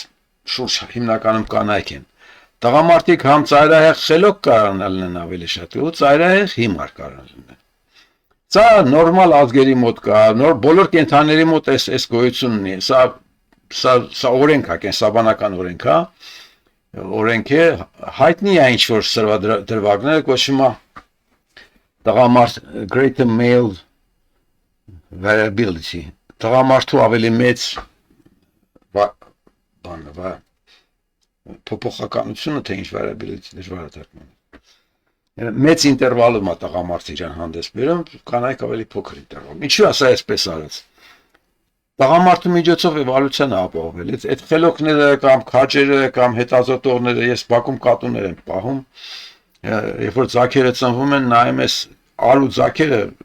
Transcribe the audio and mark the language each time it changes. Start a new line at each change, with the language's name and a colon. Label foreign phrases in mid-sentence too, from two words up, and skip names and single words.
Armenian: շուրջ հիմնականում կանայք են։ Տղամարդիկ համ ծայրահեղ խելոք կարան լինեն ավելի շատ, ու ծայրահեղ հիմար կարան լինեն։ Սա նորմալ ազգերի մոտ կա, բոլոր կենդանիների մոտ այս գոյությունն է։ Սա օրենք է, կենսաբանական օրենք է, օրենք է, հայտնի է ինչ որ սրվադրվագները կոչվում է տղամարդ
English: greater male variability,
Armenian: տղամարդու ավելի մեծ բանը, փոփոխականությունը թե ինչ variability դժվար է թարգմանել։ Մեծ ինտերվալում է տղամարդը իրան հանդես բերում, կանայք ավելի փոքր ինտերվալում։ Ինչու է սա այսպես արած։ Տղամարդու միջոցով էվոլյուցիան է ապահովել։ Այդ խելոքները կամ քաջերը կամ հետազոտողները, ես Բաքում կատուներ եմ պահում, երբ որ ձագերը ծնվում են, նայում ես արու ձագերը